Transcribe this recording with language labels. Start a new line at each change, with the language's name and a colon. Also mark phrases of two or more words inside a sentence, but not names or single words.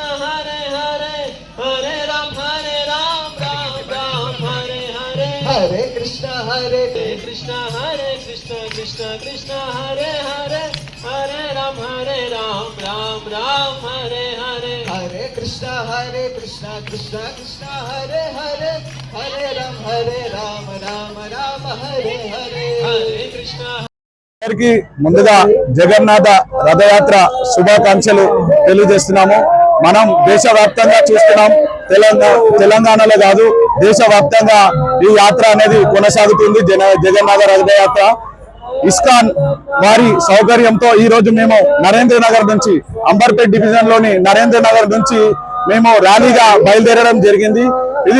Sanskrit: Hare Hare Hare Ram Ram Ram Hare Hare Hare Krishna Krishna Krishna Hare Hare Hare Ram Ram Ram Hare Hare Hare Krishna Krishna Krishna Hare Hare Hare Ram Ram Hare Hare Hare Krishna
Telugu: అందరికీ ముందుగా జగన్నాథ రథయాత్ర శుభాకాంక్షలు తెలియజేస్తున్నాము. మనం దేశవ్యాప్తంగా చూస్తున్నాం. తెలంగాణలో కాదు దేశవ్యాప్తంగా ఈ యాత్ర అనేది కొనసాగుతుంది. జగన్నాథ రథయాత్ర ఇస్కాన్ వారి సౌకర్యంతో ఈ రోజు మేము నరేంద్రనగర్ నుంచి అంబర్పేట్ డివిజన్ లోని నరేంద్రనగర్ నుంచి మేము ర్యాలీగా బయలుదేరడం జరిగింది.